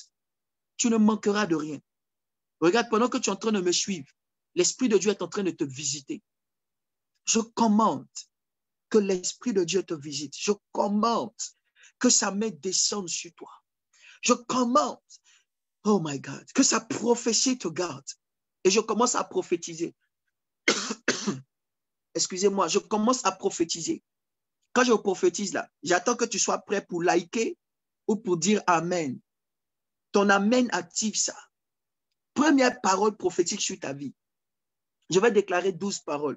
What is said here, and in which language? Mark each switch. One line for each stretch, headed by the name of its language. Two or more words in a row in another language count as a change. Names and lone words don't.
French: Tu ne manqueras de rien. Regarde, pendant que tu es en train de me suivre, l'Esprit de Dieu est en train de te visiter. Je commande que l'Esprit de Dieu te visite. Je commande que sa main descende sur toi. Je commande,
English: oh my God,
French: que sa prophétie te garde. Et je commence à prophétiser. Excusez-moi, je commence à prophétiser. Quand je prophétise là, j'attends que tu sois prêt pour liker ou pour dire Amen. Ton Amen active ça. Première parole prophétique sur ta vie. Je vais déclarer 12 paroles.